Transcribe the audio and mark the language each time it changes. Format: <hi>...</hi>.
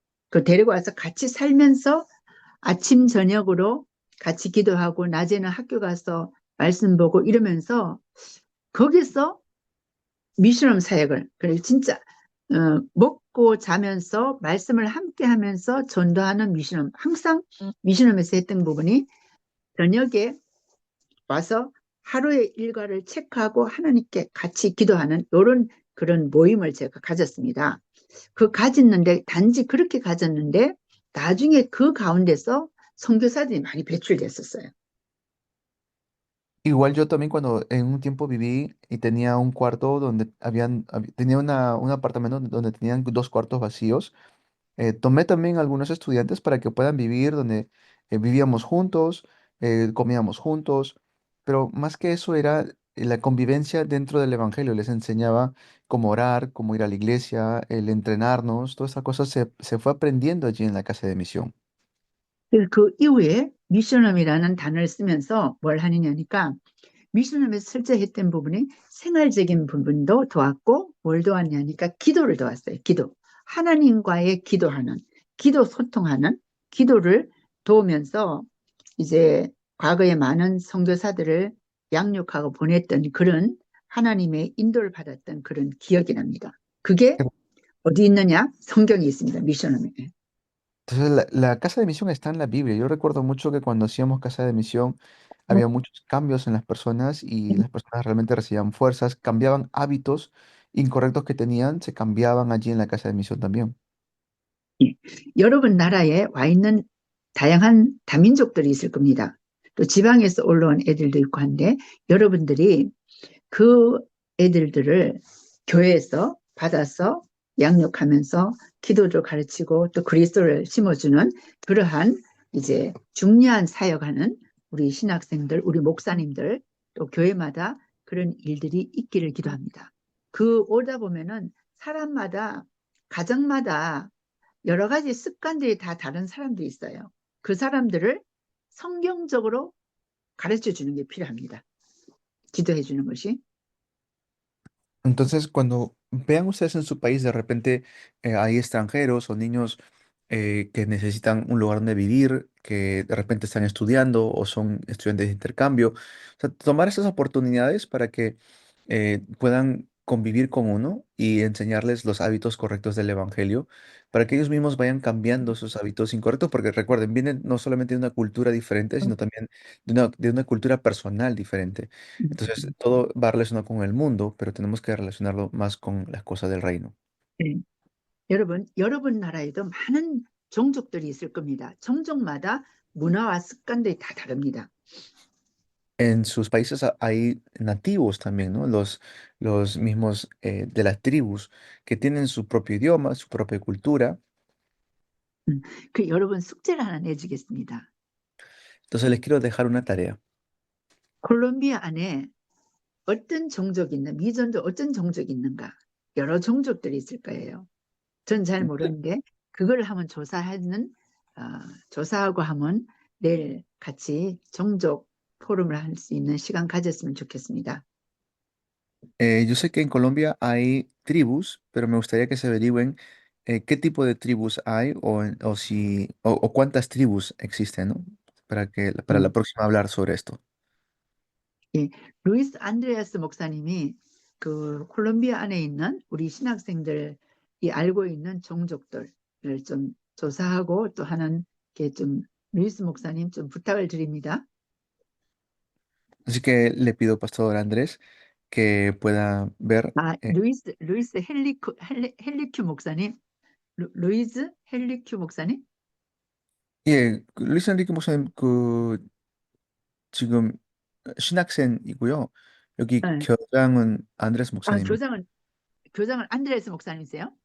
<ko>그 데리고 와서 같이 살면서 아침 저녁으로 같이 기도하고 낮에는 학교 가서 말씀 보고 이러면서 거기서 미션홈 사역을 그리고 진짜 먹고 자면서 말씀을 함께 하면서 전도하는 미션홈 항상 미션홈에서 했던 부분이 저녁에 와서 하루의 일과를 체크하고 하나님께 같이 기도하는 이런 그런 모임을 제가 가졌습니다. 가졌는데 단지 그렇게 가졌는데 나중에 그 가운데서 선교사들이 많이 배출됐었어요.</ko> <es>Igual yo también cuando en un tiempo viví y tenía un cuarto donde tenía un apartamento donde tenían 2 cuartos vacíos. Tomé también algunos estudiantes para que puedan vivir donde vivíamos juntos, comíamos juntos, pero más que eso era la convivencia dentro del Evangelio. Les enseñaba cómo orar, cómo ir a la iglesia, el entrenarnos, todas esas cosas se fue aprendiendo allí en la casa de misión.</es> <ko>그 이후에 미션홈이라는 단어를 쓰면서 뭘 하느냐니까 미션홈에서 설정했던 부분이 생활적인 부분도 도왔고 뭘 도왔냐니까 기도를 도왔어요. 기도. 하나님과의 기도하는, 기도 소통하는, 기도를 도우면서 이제 과거에 많은 선교사들을 양육하고 보냈던 그런 하나님의 인도를 받았던 그런 기억이 납니다. 그게 어디 있느냐? 성경에 있습니다. 미션홈에.</ko> <es>Entonces la casa de misión está en la Biblia. Yo recuerdo mucho que cuando hacíamos casa de misión había muchos cambios en las personas y las personas realmente recibían fuerzas, cambiaban hábitos incorrectos que tenían, se cambiaban allí en la casa de misión también.</es> <ko>여러분 나라에 와 있는 다양한 다민족들이 있을 겁니다. 또 지방에서 올라온 애들도 있고 한데 여러분들이 그 애들들을 교회에서 받아서 양육하면서 기도를 가르치고 또 그리스도를 심어주는 그러한 이제 중요한 사역하는 우리 신학생들, 우리 목사님들 또 교회마다 그런 일들이 있기를 기도합니다. 오다 보면은 사람마다 가정마다 여러 가지 습관들이 다 다른 사람들이 있어요. 그 사람들을 성경적으로 가르쳐 주는 게 필요합니다. 기도해 주는 것이.</ko> <es>Entonces, cuando vean ustedes en su país, de repente hay extranjeros o niños que necesitan un lugar donde vivir, que de repente están estudiando o son estudiantes de intercambio. O sea, tomar esas oportunidades para que puedan convivir con uno y enseñarles los hábitos correctos del evangelio, para que ellos mismos vayan cambiando esos hábitos incorrectos, porque recuerden, vienen no solamente de una cultura diferente, sino también de una cultura personal diferente. Entonces, todo va relacionado con el mundo, pero tenemos que relacionarlo más con las cosas del reino.</es> <ko>네. 여러분 나라에도 많은 종족들이 있을 겁니다. 종족마다 문화와 습관들이 다 다릅니다.</ko> <es>En sus países hay nativos también, ¿no? Los mismos de las tribus que tienen su propio idioma, su propia cultura.</es> <ko>그 여러분 숙제를 하나 내주겠습니다.</ko> <es>Entonces les quiero dejar una tarea.</es> <ko>콜롬비아 안에 어떤 종족이 있는, 미전도 어떤 종족이 있는가? 여러 종족들이 있을 거예요. 전 잘 모르는데 그걸 한번 조사하고 하면 내일 같이 종족 포럼을 할 수 있는 시간 가졌으면 좋겠습니다.</ko> <es>Yo sé que en Colombia hay tribus, pero me gustaría que se averigüen qué tipo de tribus hay o cuántas tribus existen, ¿no? Para la próxima hablar sobre esto.</es> <ko>예, 루이스 안드레아스 목사님이 그 콜롬비아 안에 있는 우리 신학생들이 알고 있는 종족들을 좀 조사하고 또 하는 게 좀 루이스 목사님 좀 부탁을 드립니다.</ko> <es>Así que le pido, Pastor Andrés, que pueda ver.</es> <ko>루이스 헬리큐 목사님, 루이스 헬리큐 목사님? 예, 루이스 엔리케 목사님 지금 신학생이고요. 여기 네. 교장은 안드레스 목사님. 교장은 안드레스 목사님이세요?</ko>